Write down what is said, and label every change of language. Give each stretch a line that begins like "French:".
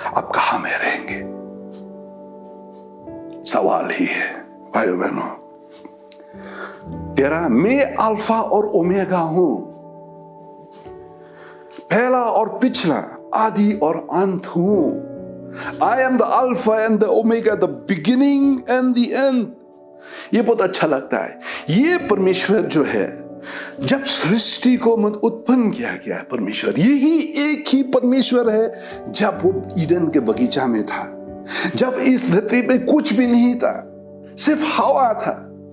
Hindi: आप कहां में रहेंगे? सवाल ही है भाइयों बहनों। तेरा मैं अल्फा और ओमेगा हूं, पहला और पिछला, आदि और अंत हूं।
English: I am the Alpha and the Omega, the beginning and the end.
Hindi: ये बहुत अच्छा लगता है। ये परमेश्वर जो है, जब सृष्टि को उत्पन्न किया गया है, परमेश्वर यही एक ही परमेश्वर है जब वो ईडन के बगीचा में था, जब इस धरती पे कुछ भी नहीं था, सिर्फ हवा था।